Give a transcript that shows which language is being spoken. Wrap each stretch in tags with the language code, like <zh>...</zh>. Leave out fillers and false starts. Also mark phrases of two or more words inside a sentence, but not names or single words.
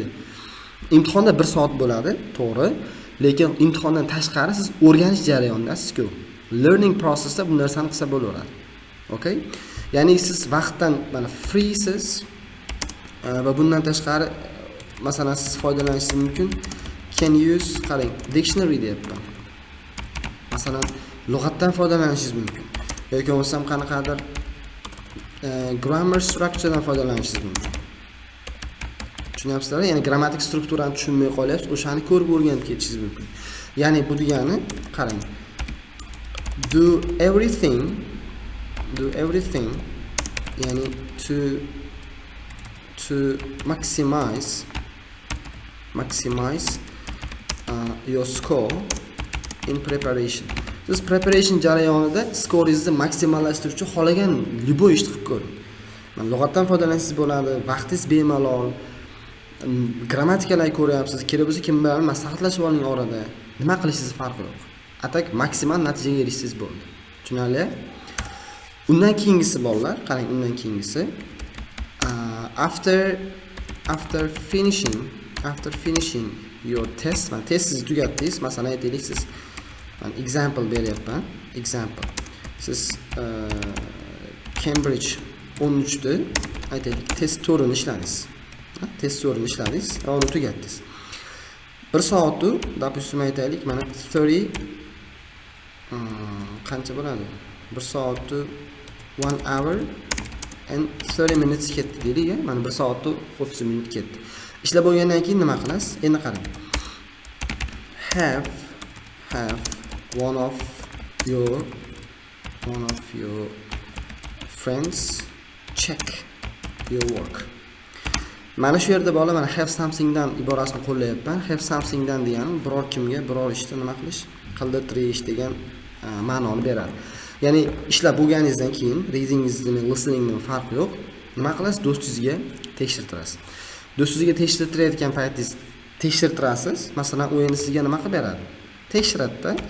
<uz>Imtihonda 1 soat bo'ladi, to'g'ri. Lekin imtihondan tashqari siz o'rganish jarayonidasiz-ku.</uz> <en>Learning processda</en> <uz>bu narsani qilsa bo'laveradi. Okay? Ya'ni siz vaqtdan mana freesiz va bundan tashqari masalan siz foydalanishingiz mumkin.</uz> <en>Can use,</en> <uz>qarang, dictionary deyapman. Masalan, lug'atdan foydalanishingiz mumkin. Yoki bo'lmasam qanaqadir</uz> <en>grammar structuredan</en> <uz>foydalanishingiz mumkin. Tushunyapsizlar? Ya'ni grammatik strukturani tushunmay qolyapsiz, o'shani ko'rib o'rganib ketishingiz mumkin. Ya'ni bu degani, qarang.</uz> <en>Do everything, ya'ni to maximize your score in preparation.</en> <uz>Siz preparation jarayonida scoringizni maksimallashtiruvchi xohlagan любой ishni qilib ko'ring. Mana lug'atdan foydalansangiz bo'ladi, vaqtingiz bemalol. Grammatikalarni ko'ryapsiz, kerak bo'lsa kim bilan maslahatlashib oling orada. Nima qilishingiz farqi yo'q. Atak maksimal natijaga erishsangiz bo'ldi. Tushunarli? Undan keyingisi bolalar, qarang, undan keyingisi</uz> <en>after finishing your test,</en> <uz>mana testingizni tugatdingiz, masalan aytaylik siz example beryapman. Siz Cambridge 13 da aytaylik test turini ishladingiz. Test turini ishladingiz va uni tugatdingiz. 1 soat u, допустим, aytaylik, mana 30 qancha bo'ladi? 1 soat u 1</uz> <en>hour and 30 minutes</en> <uz>ketdi deylik, mana 1 soat u 30 minut ketdi. Ishlab bo'lgandan keyin nima qilasiz? Endi qarang.</uz> <en>Have one of your friends check your work.</en> <uz>Mana shu yerda bola, mana</uz> <en>have something</en> <uz>dan iborasini qo'llayapman.</uz> <en>Have something</en> <uz>dan degani biror kimga biror ishni nima qilish, qildirtirish degan ma'noni beradi. Ya'ni ishlab bo'lganingizdan keyin readingingizni, listeningning farqi yo'q. Nima qilasiz? Do'stingizga tekshirtirasiz. Do'stingizga tekshirtirayotgan paytingiz tekshirtirasiz. Masalan, u endi sizga nima qilib beradi?</uz>